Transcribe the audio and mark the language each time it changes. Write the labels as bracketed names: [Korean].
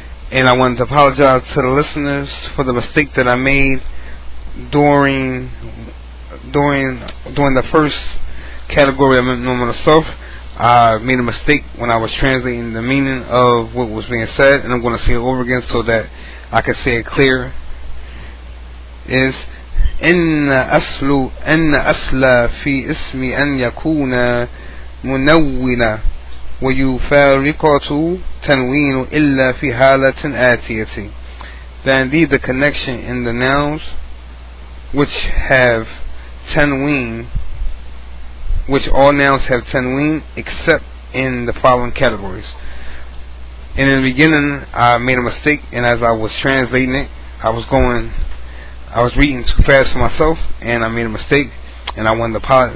[English] And I wanted to apologize to the listeners for the mistake that I made during the first category of Memnu' min as-sarf. I made a mistake when I was translating the meaning of what was being said, and I'm going to say it over again so that I can say it clear. Is [Arabic] إن أصل في اسم أن يكون منونا ويفارقة تنوين إلا في حالة آتية. [English] That indeed the connection in the nouns which have tanween, which all nouns have tanween except in the following categories. And in the beginning I made a mistake, and as I was translating it, I was reading too fast for myself, and I made a mistake, and I wanted to apologize.